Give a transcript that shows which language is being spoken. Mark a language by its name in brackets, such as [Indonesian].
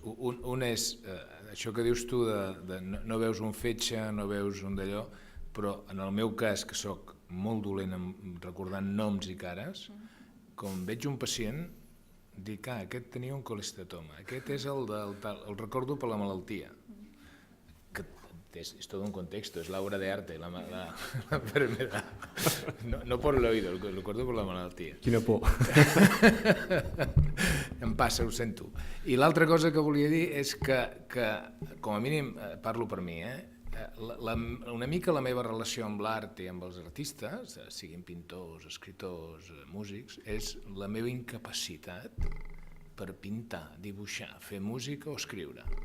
[Catalan] Un és, això que dius tu, de no veus un fetge, no veus un d'allò, però en el meu cas, que sóc molt dolent recordant noms i cares, com veig un pacient, dic, aquest tenia un colestatoma, aquest és el el recordo per la malaltia. [Spanish] Es todo un contexto, es la obra de arte, la enfermedad. No por el oído, lo recuerdo por la malaltia. [Catalan] Quina por. Em passa, ho sento. I l'altra cosa que volia dir és que com a mínim, parlo per mi, una mica la meva relació amb l'art i amb els artistes, siguin pintors, escriptors, músics, és la meva incapacitat per pintar, dibuixar, fer música o escriure.